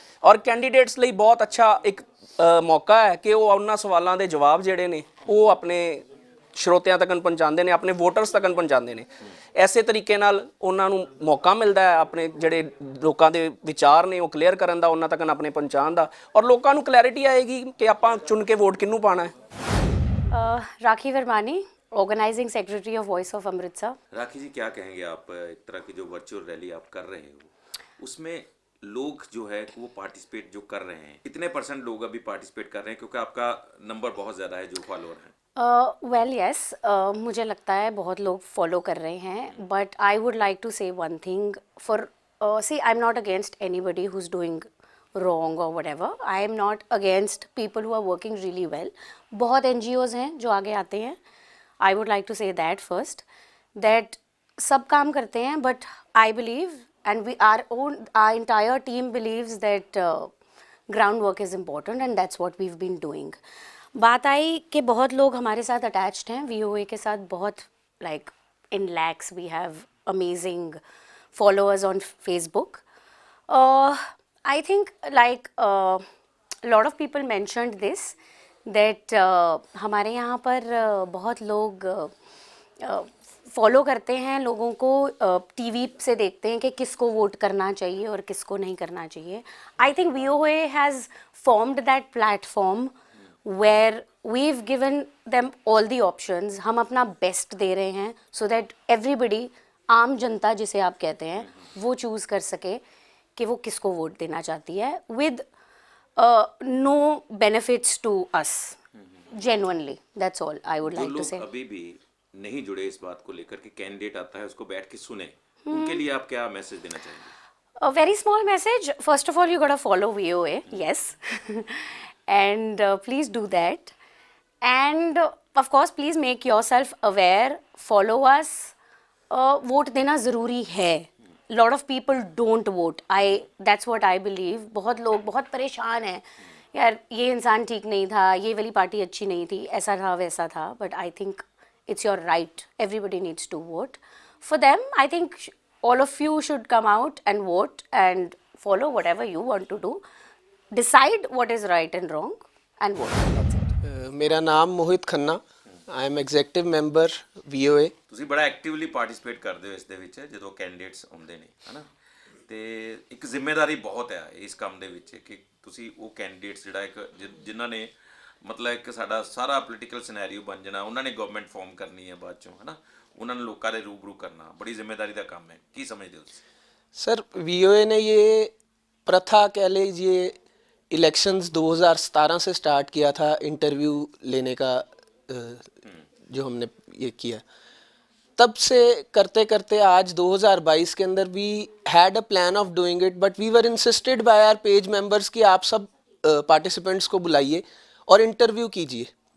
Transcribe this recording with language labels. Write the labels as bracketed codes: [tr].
[pa] ਔਰ ਕੈਂਡੀਡੇਟਸ ਲਈ ਬਹੁਤ ਅੱਛਾ ਇੱਕ ਮੌਕਾ ਹੈ ਕਿ ਉਹ ਉਹਨਾਂ ਸਵਾਲਾਂ ਦੇ ਜਵਾਬ ਜਿਹੜੇ ਨੇ ਉਹ ਆਪਣੇ ਸਰੋਤਿਆਂ ਤੱਕ ਪਹੁੰਚਾਉਂਦੇ ਨੇ, ਆਪਣੇ ਵੋਟਰਸ ਤੱਕ ਪਹੁੰਚਾਉਂਦੇ ਨੇ। ਐਸੇ ਤਰੀਕੇ ਨਾਲ ਉਹਨਾਂ ਨੂੰ ਮੌਕਾ ਮਿਲਦਾ ਹੈ ਆਪਣੇ ਜਿਹੜੇ ਲੋਕਾਂ ਦੇ ਵਿਚਾਰ ਨੇ ਉਹ ਕਲੀਅਰ ਕਰਨ ਦਾ, ਉਹਨਾਂ ਤੱਕ ਆਪਣੇ ਪਹੁੰਚਾਉਣ ਦਾ, ਔਰ ਲੋਕਾਂ ਨੂੰ ਕਲੈਰਿਟੀ ਆਏਗੀ ਕਿ ਆਪਾਂ ਚੁਣ ਕੇ ਵੋਟ ਕਿਹਨੂੰ ਪਾਣਾ ਹੈ। [hi] राखी वर्मानी, organising secretary of voice of Amritsar. राखी जी, क्या कहेंगे आप एक तरह की जो वर्चुअल रैली आप कर रहे हो उसमें लोग जो है वो पार्टिसिपेट जो कर रहे हैं, कितने % लोग अभी पार्टिसिपेट कर रहे हैं, क्योंकि आपका नंबर बहुत ज़्यादा है जो फॉलोअर हैं? [en] well yes, [hi] मुझे लगता है बहुत लोग फॉलो कर रहे हैं, [en] But I would like to say one thing for see I am not against anybody who is doing wrong or whatever. I am not against people who are working really well. [hi] बहुत NGOs हैं जो आगे आते हैं. [en] I would like to say that first, that [hi] सब काम करते हैं, [en] but I believe and our entire team believes that groundwork is important and that's what we've been doing. [hi] बात आई कि बहुत लोग हमारे साथ attached हैं, VOA के साथ बहुत [en] like in lakhs we have amazing followers on Facebook. I think like a lot of people mentioned this that [hi] हमारे यहाँ पर बहुत लोग फॉलो करते हैं लोगों को, टीवी से देखते हैं कि किसको वोट करना चाहिए और किसको नहीं करना चाहिए। [en] I think VOA has formed that platform where we've given them all the options. [hi] हम अपना बेस्ट दे रहे हैं [en] so that everybody, [hi] आम जनता जिसे आप कहते हैं, वो चूज़ कर सके कि वो किसको वोट देना चाहती है [en] with no benefits to us. Genuinely, that's all I would like to say. [hi] जो लोग अभी भी नहीं जुड़े इस बात को लेकर कि कैंडिडेट आता है उसको बैठ के सुने, उनके लिए आप क्या मैसेज देना चाहेंगे? [en] A very small message. First of all, you gotta follow VOA, yes, and please do that. And of course, please make yourself aware. Follow us. [hi] Vote देना ज़रूरी है. [en] Lot of people don't vote. That's what I believe. [hi] बहुत लोग बहुत परेशान हैं यार, ये इंसान ठीक नहीं था, ये वाली पार्टी अच्छी नहीं थी, ऐसा था वैसा था. [en] But I think it's your right. Everybody needs to vote. For them, I think all of you should come out and vote and follow whatever you want to do. Decide what is right and wrong and vote. That's it. [pa] ਮੇਰਾ ਨਾਮ ਮੋਹਿਤ Khanna, [en] I am executive member [pa] VOA। ਤੁਸੀਂ ਬੜਾ actively participate ਕਰਦੇ ਹੋ ਇਸ ਦੇ ਵਿੱਚ ਜਦੋਂ ਕੈਂਡੀਡੇਟਸ ਆਉਂਦੇ ਨੇ, ਹਨਾ, ਤੇ ਇੱਕ ਜ਼ਿੰਮੇਵਾਰੀ ਬਹੁਤ ਹੈ ਇਸ ਕੰਮ ਦੇ ਵਿੱਚ ਕਿ ਤੁਸੀਂ ਉਹ ਕੈਂਡੀਡੇਟਸ ਜਿਹੜਾ ਇੱਕ ਜਿਨ੍ਹਾਂ ਨੇ ਮਤਲਬ ਇੱਕ ਸਾਡਾ ਸਾਰਾ ਪੋਲੀਟੀਕਲ ਸਿਨੈਰੀਓ ਬਣ ਜਾਣਾ, ਉਹਨਾਂ ਨੇ ਗਵਰਨਮੈਂਟ ਫਾਰਮ ਕਰਨੀ ਹੈ ਬਾਅਦ ਚੋਂ, ਹਨਾ, ਉਹਨਾਂ ਨੂੰ ਲੋਕਾਂ ਦੇ ਰੂਬਰੂ ਕਰਨਾ ਬੜੀ ਜ਼ਿੰਮੇਵਾਰੀ ਦਾ ਕੰਮ ਹੈ। ਕੀ ਸਮਝਦੇ ਹੋ ਤੁਸੀਂ? [hi] सर VOA ने ये प्रथा कह लीजिए इलेक्शंस 2017 से स्टार्ट किया था, इंटरव्यू लेने का जो हमने ये किया, तब से करते करते आज 2022 के अंदर [en] we had a plan of doing it, but we were insisted by our page members [hi] कि आप सब पार्टिसिपेंट्स को बुलाइए और इंटरव्यू कीजिए।